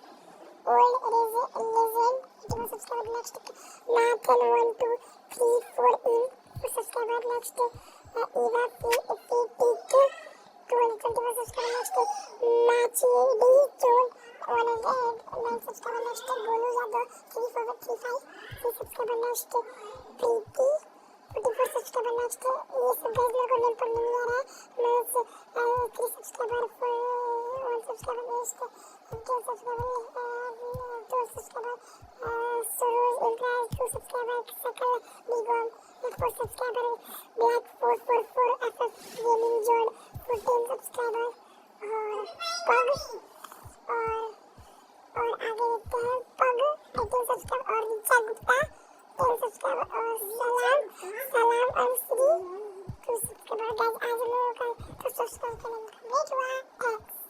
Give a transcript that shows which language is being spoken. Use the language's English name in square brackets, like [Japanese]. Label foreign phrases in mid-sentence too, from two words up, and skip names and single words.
[English] 81 subscriber, next Nathan 1234 subscriber, next Eva PPT 221 subscriber, next Machi D 109 subscriber, next Golu Yadav 3435 3 subscriber, next Preeti 44 subscriber, next [Hindi] ये सब गाइस मेरे को नेम पर नहीं आ रहा है, [English] next 3 subscriber 1 subscriber, next 2 subscriber 2 subscriber, Suroj Impress 2 subscriber, Sakal Bigom 4 subscriber, Black 444 FF Gaming Zone 14 subscriber [Hindi] और Pug और आगे देखते हैं [English] Pug 18 subscriber और रिचा गुप्ता 10 subscriber और सलाम अंसरी 2 subscriber। [Hindi] गाइस आज हम लोगों का 100 सब्सक्राइब करने का वेट हुआ है।